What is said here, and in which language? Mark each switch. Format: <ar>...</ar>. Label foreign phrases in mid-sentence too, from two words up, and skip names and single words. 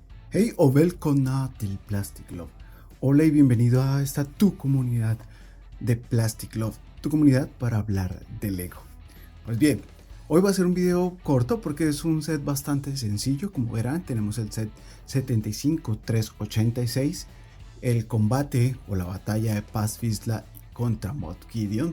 <sv>Hey o välkomna till Plastic Love.</sv> <es>Hola y bienvenido a esta tu comunidad de Plastic Love, tu comunidad para hablar de Lego. Pues bien, hoy va a ser un video corto porque es un set bastante sencillo. Como verán, tenemos el set 75386, el combate o la batalla de Paz Vizsla contra Moff Gideon.</es>